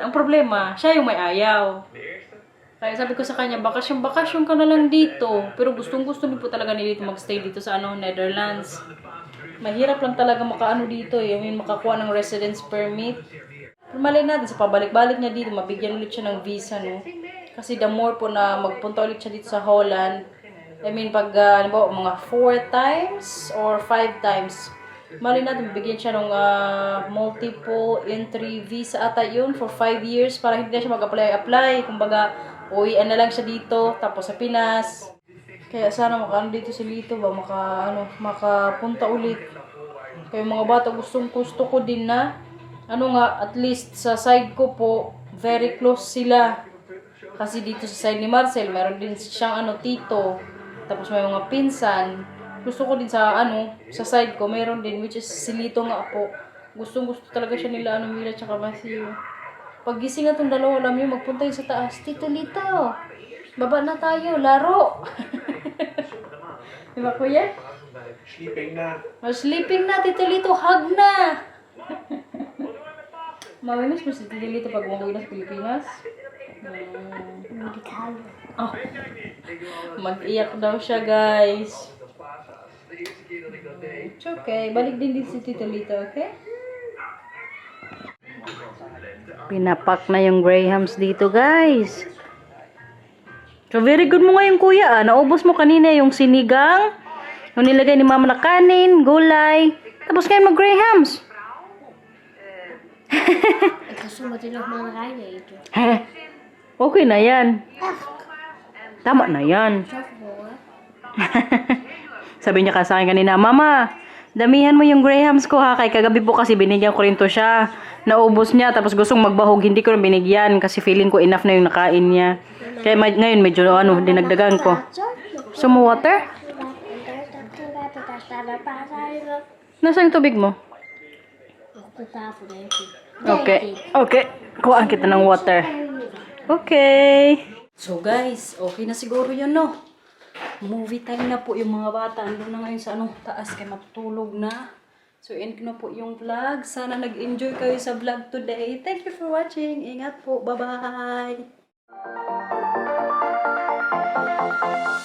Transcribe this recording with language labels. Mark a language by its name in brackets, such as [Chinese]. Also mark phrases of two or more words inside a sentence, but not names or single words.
[Filipino] Ang problema, siya yung may ayaw. Kaya sabi ko sa kanya, bakasyon ka na lang dito. Pero gustong-gusto din po talaga ni Lito magstay dito sa Netherlands. Mahirap lang talaga makaano dito. [English] I mean, [Filipino] makakuha ng residence permit. Pero malay natin, sa pabalik-balik niya dito, mabigyan ulit siya ng visa, no? Kasi [English] the more [Filipino] po na magpunta ulit siya dito sa Holland, [English] I mean, [Filipino] pag, mga 4 [English] times or 5 times, [Filipino] mali natin, bigyan siya ng [English] multiple entry visa [Filipino] ata yun for 5 years para hindi na siya mag-apply. Kumbaga, uwian na lang siya dito, tapos sa Pinas. Kaya sana makaano dito si Lito ba, makapunta ulit. Kaya mga bata, gusto ko din na, at least sa side ko po, very close sila. Kasi dito sa side ni Marcel, meron din siyang tito. Tapos may mga pinsan. Gusto ko din sa sa side ko, meron din, [English] which is [Filipino] si Lito nga po. Gusto talaga siya nila, Mila tsaka Matthew. Pag gising na itong dalawa, alam niyo, magpunta yun sa taas. Tito Lito, baba na tayo, laro. Diba kuya? Sleeping na. Sleeping na, Tito Lito, hug na. Mamimiss mo si Tito Lito pag umuwi na sa Pilipinas? Oh. Mag-iyak daw siya, guys. [English] It's okay. [Filipino] Balik din si Tito Lito, okay? Pinapak na yung Grahams dito, guys. So, very good mo ngayon, kuya. Naubos mo kanina yung sinigang, yung nilagay ni mama na kanin, gulay. Tapos ngayon mag-Grahams. [Dutch] Ik ga zo meteen nog mandarijn eten. [Filipino] Okay na yan. Tama na yan. Sabi niya sa akin kanina, Mama, damihan mo yung Grahams ko ha. Kay kagabi po kasi binigyan ko rin to siya. Naubos niya, tapos gustong magbahog. Hindi ko rin binigyan kasi feeling ko enough na yung nakain niya. Kaya ngayon medyo dinagdagan ko. Gusto mo water? Nasaan yung tubig mo? [Dutch] Op de tafel, denk ik. [Filipino] Okay. Kuhaan kita ng water. Okay. So guys, okay na siguro yun, no? [English] Movie time [Filipino] na po yung mga bata. Andun na ngayon sa taas kaya matutulog na. So end ko na po yung vlog. Sana nag-enjoy kayo sa [English] vlog today. Thank you for watching. [Filipino] Ingat po. [English] Bye-bye.